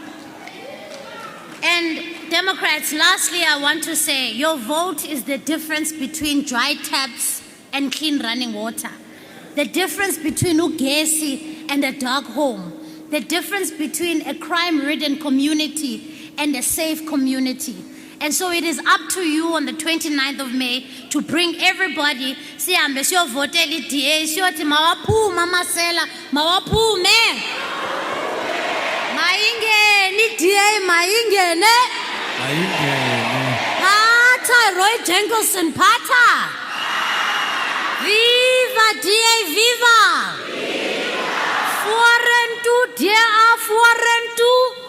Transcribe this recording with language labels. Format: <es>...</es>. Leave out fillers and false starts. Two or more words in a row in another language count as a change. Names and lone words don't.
<en>And Democrats, lastly, I want to say, your vote is the difference between dry taps and clean running water. The difference between ugesi and a dark home. The difference between a crime-ridden community and a safe community. And so it is up to you on the 29th of May to bring everybody,</en> <zu>sihambe siyovotela iDA, siyothi mawaphume amasela, mawaphume. Mayingene iDA, mayingene. Phatha Lloyd Jankielsohn, phatha.</zu> <af>Viva DA, viva. Vorentoe, DA, vorentoe.</af>